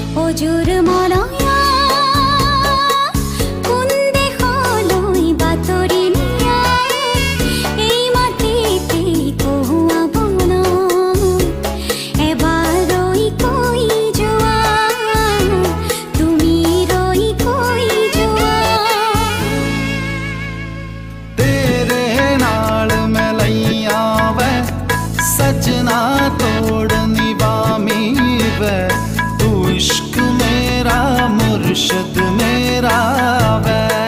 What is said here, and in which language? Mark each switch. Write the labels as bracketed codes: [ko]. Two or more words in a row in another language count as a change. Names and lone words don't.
[as] অজুৰ মলয়া কোন দেশলৈ বাতৰি নিয়া এই মাটিতে কহুৱা বনত এবাৰ ৰৈ কৈ যোৱা তুমি ৰৈ কৈ যোৱা [pa] ਤੇਰੇ ਨਾਲ ਮੈਂ ਲਈਆ ਵੇ ਸਜਣਾ ਤੋੜ ਨਿਭਾਮੀ ਵੇ ਤੂੰ ਇਸ਼ਕ ਮੇਰਾ ਮੁਰਸ਼ਦ ਮੇਰਾ ਵੇ